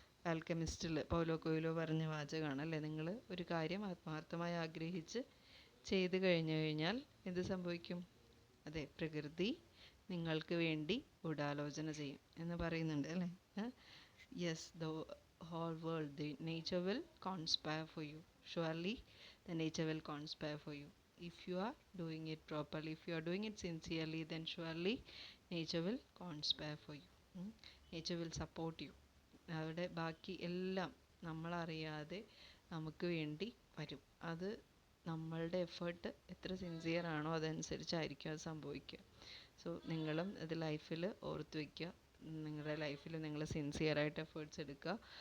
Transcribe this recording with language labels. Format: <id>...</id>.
<ml>ആൽക്കമിസ്റ്റിൽ Paulo Coelho പറഞ്ഞ വാചകമാണ് അല്ലേ, നിങ്ങൾ ഒരു കാര്യം ആത്മാർത്ഥമായി ആഗ്രഹിച്ച് ചെയ്തു കഴിഞ്ഞാൽ എന്ത് സംഭവിക്കും? അതെ, പ്രകൃതി നിങ്ങൾക്ക് വേണ്ടി ഗൂഢാലോചന ചെയ്യും എന്ന് പറയുന്നുണ്ട് അല്ലേ.</ml> <en>Yes, the whole world, the nature will conspire for you. Surely the nature will conspire for you if you are doing it properly, if you are doing it sincerely, then surely nature will conspire for you. Nature will support you.</en> <ml>അവിടെ ബാക്കി എല്ലാം നമ്മളറിയാതെ നമുക്ക് വേണ്ടി വരും. അത് നമ്മളുടെ effort എത്ര സിൻസിയർ ആണോ അതനുസരിച്ചായിരിക്കും അത് സംഭവിക്കുക. സോ നിങ്ങളും അത് ലൈഫിൽ ഓർത്ത് വയ്ക്കുക. നിങ്ങളുടെ ലൈഫിൽ നിങ്ങൾ സിൻസിയറായിട്ട് എഫേർട്സ് എടുക്കുക.</ml>